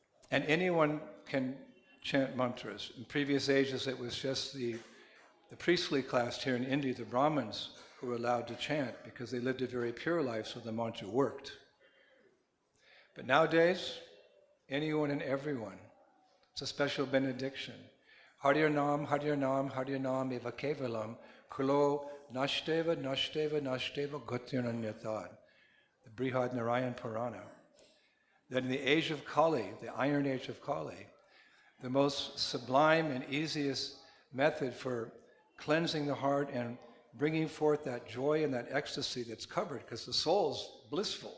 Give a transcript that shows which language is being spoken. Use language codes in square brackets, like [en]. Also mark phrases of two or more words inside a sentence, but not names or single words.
[en] And anyone can chant mantras. In previous ages, it was just the priestly class here in India, the Brahmins, who were allowed to chant because they lived a very pure life, so the mantra worked. But nowadays, anyone and everyone. It's a special benediction. [sa] Haryarnam, Haryarnam, Haryarnam eva kevalam, kulo nashteva, nashteva, nashteva gotirnanyatad. [en] The Brihad Narayan Purana. That in the age of Kali, the iron age of Kali, the most sublime and easiest method for cleansing the heart and bringing forth that joy and that ecstasy that's covered, because the soul's blissful.